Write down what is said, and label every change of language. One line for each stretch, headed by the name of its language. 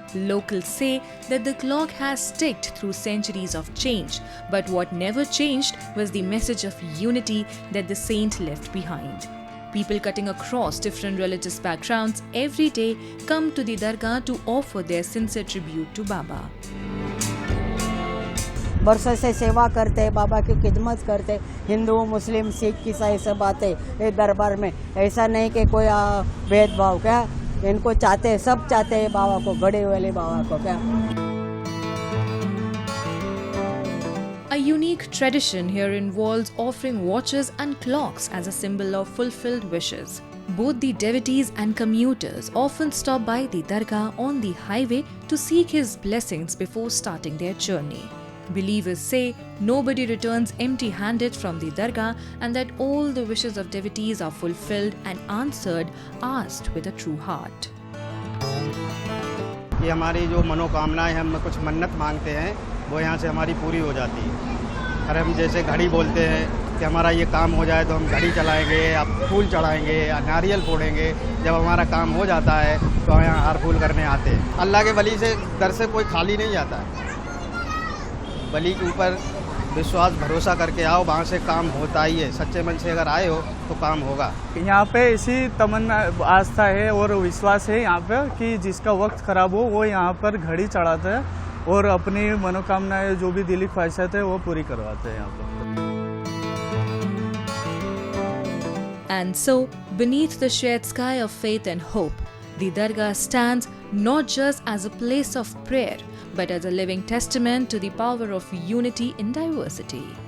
English: Locals say that the clock has ticked through centuries of change, but what never changed was the message of unity that the saint left behind. People cutting across different religious backgrounds every day come to the Dargah to offer their sincere tribute to Baba.
Hindi: बरसों से सेवा करते बाबा की खिदमत करते हिंदू मुस्लिम सिख ईसाई सब आते ये दरबार में ऐसा नहीं कि कोई भेदभाव क्या इनको चाहते सब चाहते हैं बाबा को बड़े वाले बाबा को क्या.
English: A unique tradition here involves offering watches and clocks as a symbol of fulfilled wishes. Both the devotees and commuters often stop by the Dargah on the highway to seek his blessings before starting their journey. Believers say nobody returns empty-handed from the Dargah and that all the wishes of devotees are fulfilled and answered, asked with a true heart.
Hindi: ये हमारी जो मनोकामनाएं हम कुछ मन्नत मांगते हैं वो यहाँ से हमारी पूरी हो जाती है. अरे हम जैसे घड़ी बोलते हैं कि हमारा ये काम हो जाए तो हम घड़ी चलाएंगे या फूल चढ़ाएंगे या नारियल फोड़ेंगे. जब हमारा काम हो जाता है तो हम यहाँ हार फूल करने आते हैं. अल्लाह के वली से दर से कोई खाली नहीं जाता है. वली के ऊपर विश्वास भरोसा करके आओ, वहाँ से काम होता ही है. सच्चे मन से अगर आए हो तो काम होगा. यहाँ पे इसी तमन्ना आस्था है और विश्वास है यहाँ पे कि जिसका वक्त खराब हो वो यहाँ पर घड़ी चढ़ाता है और अपनी मनोकामनाएं जो भी दिली ख्वाहिशात है वो पूरी करवाते हैं यहाँ पर.
English: And so, beneath the shared sky of faith and hope, the Dargah stands not just as a place of prayer, but as a living testament to the power of unity in diversity.